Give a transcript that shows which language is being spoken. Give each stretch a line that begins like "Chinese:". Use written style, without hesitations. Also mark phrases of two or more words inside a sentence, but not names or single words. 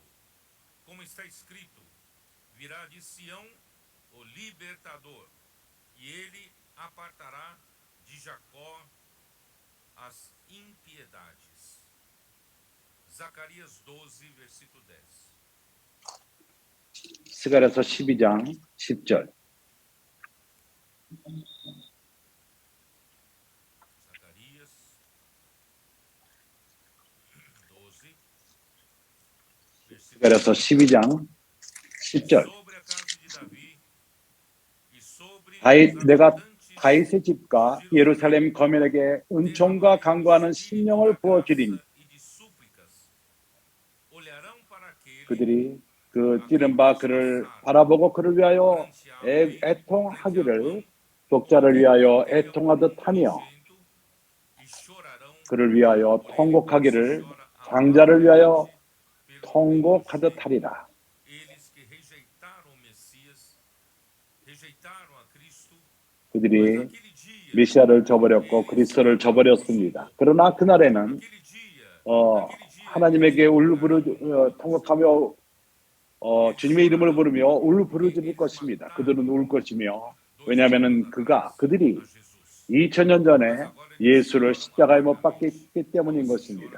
Portuguese: Como está escrito, virá de Sião o libertador, e ele apartará de Jacó as impiedades. Zacarias 12, versículo 10.
Korean: 스가랴서 12장 10절.
Portuguese: Zacarias 12, versículo
Korean: 스가랴서 12장 10절.
Portuguese: sobre a casa de Davi e sobre
Korean: 다윗,
Portuguese: os
Korean: 내가
Portuguese: habitantes
Korean: 다윗의 집과
Portuguese: de
Korean: 예루살렘 거민에게 은총과 강구하는 심령을 부어주리니
Portuguese: e de súplicas olharão para aquele
Korean: 그들이 그 찌른 바 그를 바라보고 그를 위하여 애통하기를 독자를 위하여 애통하듯 하며
Portuguese: e chorarão
Korean: 그를 위하여 통곡하기를 장자를 위하여 통곡하듯 하리라.
Portuguese: eles que rejeitaram o Messias, rejeitaram a Cristo.
Korean: 그들이 메시아를 저버렸고 그리스도를 저버렸습니다. 그러나 그날에는 하나님에게 통곡하며 주님의 이름을 부르며 울부짖을 것입니다. 그들은 울 것이며, 왜냐하면 그들이 2000년 전에 예수를 십자가에 못 박혔기 때문인 것입니다.